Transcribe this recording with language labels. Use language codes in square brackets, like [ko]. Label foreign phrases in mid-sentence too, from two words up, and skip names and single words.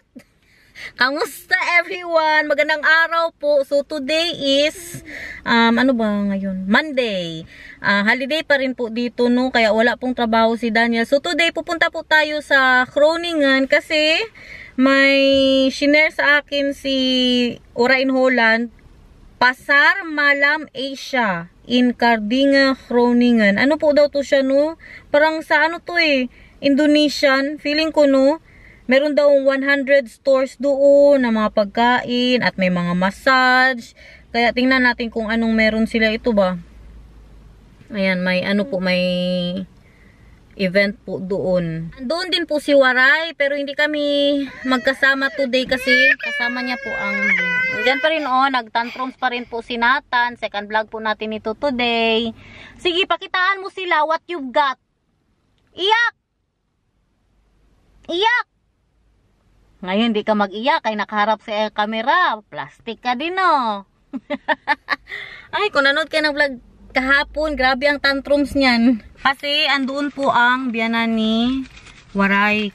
[tl] Kamusta everyone? Magandang araw po. [en] So today is [tl] ano ba ngayon? [en] Monday. [tl] Holiday pa rin po dito no, kaya wala pong trabaho si Daniel. So today pupunta po tayo sa Groningen kasi may shinare sa akin si Ora in Holland. Pasar Malam Asia in Cardinga, Groningen. Ano po daw to siya no? Parang sa ano to Indonesian, feeling ko no. Meron daw 100 stores doon na mga pagkain at may mga massage. Kaya tingnan natin kung anong meron sila. Ito ba? Ayan, may ano po, may event po doon. Doon din po si Waray, pero hindi kami magkasama today kasi kasama niya po ang... Diyan pa rin nagtantrums pa rin po si Nathan. [en] Second vlog [tl] po natin ito today. Sige, pakitaan mo sila [en] what you've got. [tl] Iyak! Iyak! Ngayon, di ka mag-iyak. Ay, nakaharap sa camera. Plastic ka din, no? Ay, kung nanood ka ng vlog kahapon, grabe ang tantrums niyan. Kasi, andoon po ang biyanan ni Waray.